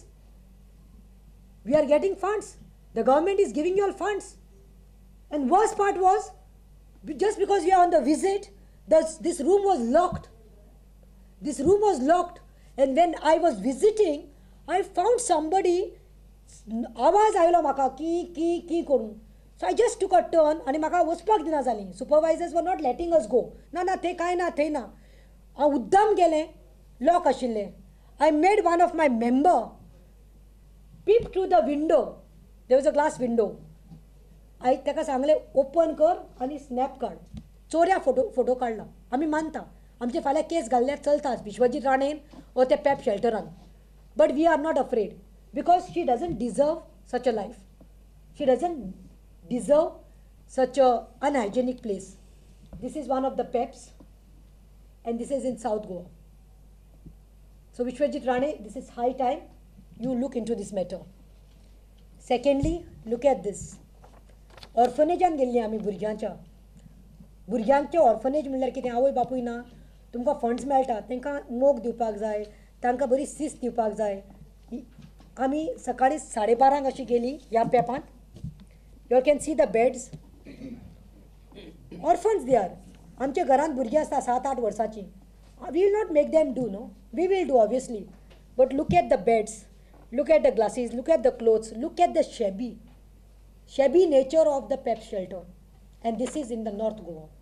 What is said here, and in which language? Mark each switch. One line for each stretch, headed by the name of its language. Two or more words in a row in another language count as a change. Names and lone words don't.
English: We are getting funds. The government is giving you all funds. And worst part was, just because we are on the visit, this room was locked. This room was locked. And when I was visiting, I found somebody,
Konkani: आवाज आयलो म्हाका की करून.
English: So I just took a turn
Konkani: आणि म्हाका वचपाक दिना जाली.
English: Supervisors were not letting us go.
Konkani: ना थंय कांय ना, थंय ना. हांव उद्दाम गेलें, लॉक आशिल्लें.
English: I made one of my member peep through the window. There was a glass window.
Konkani: I ताका सांगलें
English: ओपन कर
Konkani: आनी स्नॅप काड. चोऱ्या फोटो काडला. आमी मानता आमचे फाल्यां केस घाल्ल्यार चलताच विश्वजीत राणेन ओ ते पेप शेल्टरान.
English: But we are not afraid, because she doesn't deserve such a life. She doesn't deserve such a unhygienic place. this is one of the PEPs and this is in South Goa. So Vishwajit Rane, this is high time you look into this matter. Secondly, look at this.
Konkani: ऑर्फनेजान गेल्लीं आमी भुरग्यांचे ऑर्फनेज म्हणल्यार कितें, आवय बापूय ना, तुमकां फंड्स मेळटा, तांकां मोग दिवपाक जाय, तांकां बरी शिस्त दिवपाक जाय. आमी सकाळीं 12:30 अशी गेली ह्या पेपांत.
English: You can see the beds. Orphans they are.
Konkani: आमच्या घरांत भुरगीं आसता 7-8 वर्सांची.
English: We will not make them do, no, we will do obviously. But look at the beds, look at the glasses, look at the clothes, look at the shabby nature of the PEP shelter. And this is in the North Goa.